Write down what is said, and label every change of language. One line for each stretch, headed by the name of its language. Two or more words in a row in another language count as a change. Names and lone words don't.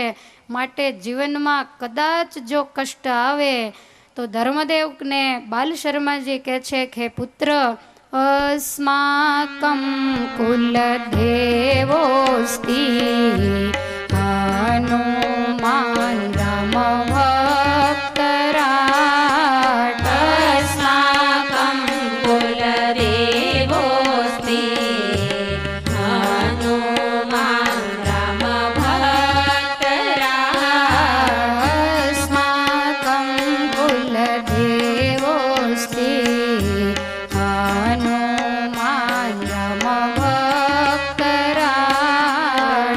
Gujarati: માટે જીવનમાં કદાચ જો કષ્ટ આવે તો ધર્મદેવને બાલ શર્માજી કહે છે કે હે પુત્ર,
Sanskrit: अस्माकं कुलदेवोस्ति हनुमान राम भक्तराट. अस्माकं कुलदेवोऽस्ति हनुमान् रामभक्तराट्. अस्माकं कुलदेवोऽस्ति हनुमान् राम भक्तराट.